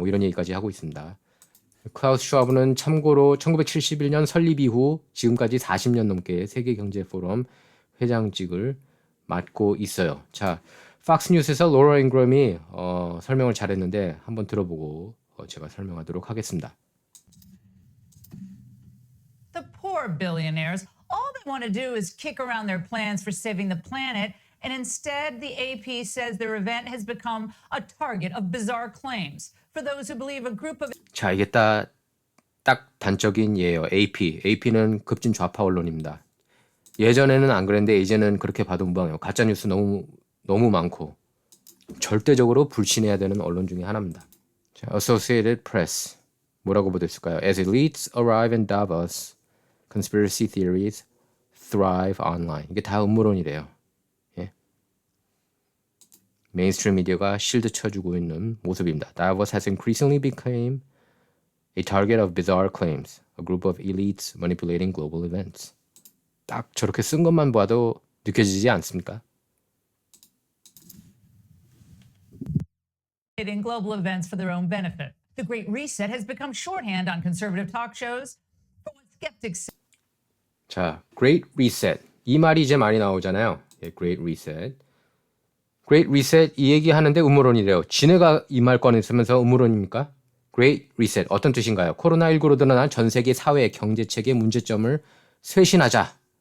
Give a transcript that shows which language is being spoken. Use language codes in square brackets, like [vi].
[ko] 이런 얘기까지 하고 있습니다. 클라우스 슈와브는 참고로 1971년 설립 이후 지금까지 40년 넘게 세계경제포럼 회장직을 맡고 있어요. 자, 팍스뉴스에서 로라 잉그램이 설명을 잘했는데 한번 들어보고 제가 설명하도록 하겠습니다. [en] The poor billionaires, all they want to do is kick around their plans for saving the planet, and instead the AP says their event has become a target of bizarre claims. For those who believe a group of [ko] 자, 이게 딱 단적인 예예요. AP는 급진 좌파 언론입니다. 예전에는 안 그랬는데 이제는 그렇게 봐도 무방해요. 가짜 뉴스 너무 많고 절대적으로 불신해야 되는 언론 중에 하나입니다. 자, Associated Press 뭐라고 보도했을까요? [en] As elites arrive in Davos, conspiracy theories thrive online. [ko] 이게 다 음모론이래요. 예. 메인스트림 미디어가 실드 쳐주고 있는 모습입니다. [en] Davos has increasingly become a target of bizarre claims, a group of elites manipulating global events. [ko] 딱 저렇게 쓴 것만 봐도 느껴지지 않습니까? [en] in global events for their own benefit. The Great Reset has become shorthand on conservative talk shows for what skeptics [ko] 자, Great Reset. 이 말이 이제 많이 나오잖아요. 예, Great Reset. Great Reset 이 얘기 하는데 음모론이래요. 지네가 이 말 꺼냈으면서 음모론입니까? Great Reset 어떤 뜻인가요? 코로나19로 드러난 전 세계 사회 경제 체계 문제점을 쇄신하자.